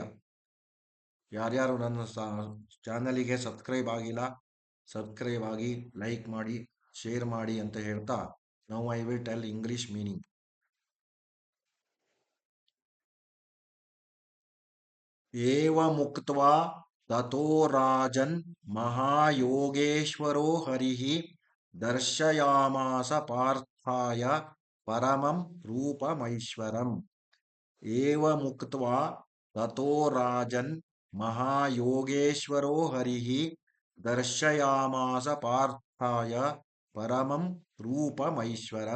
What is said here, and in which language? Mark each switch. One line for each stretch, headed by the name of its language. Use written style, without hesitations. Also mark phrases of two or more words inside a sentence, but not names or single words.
Kannada: ಯಾರ್ಯಾರು ನನ್ನ ಚಾನಲಿಗೆ ಸಬ್ಸ್ಕ್ರೈಬ್ ಆಗಿಲ್ಲ, ಸಬ್ಸ್ಕ್ರೈಬ್ ಆಗಿ, ಲೈಕ್ ಮಾಡಿ, ಶೇರ್ ಮಾಡಿ ಅಂತ ಹೇಳ್ತಾ,
English: Now I will tell English meaning.
Sanskrit: ಏವಮುಕ್ತ್ವಾ ತಥೋ ರಾಜನ್ ಮಹಾಯೋಗೇಶ್ವರೋ ಹರಿಃ ದರ್ಶಯಾಮಾಸ ಪಾರ್ಥಾಯ ಪರಮಂ ರೂಪಮೈಶ್ವರಂ. ಏವಮುಕ್ತ್ವಾ ತಥೋ ರಾಜನ್ ಮಹಾಯೋಗೇಶ್ವರೋ ಹರಿಃ ದರ್ಶಯಾಮಾಸ ಪಾರ್ಥಾಯ ಪರಮಂ ರೂಪಮೈಶ್ವರಂ.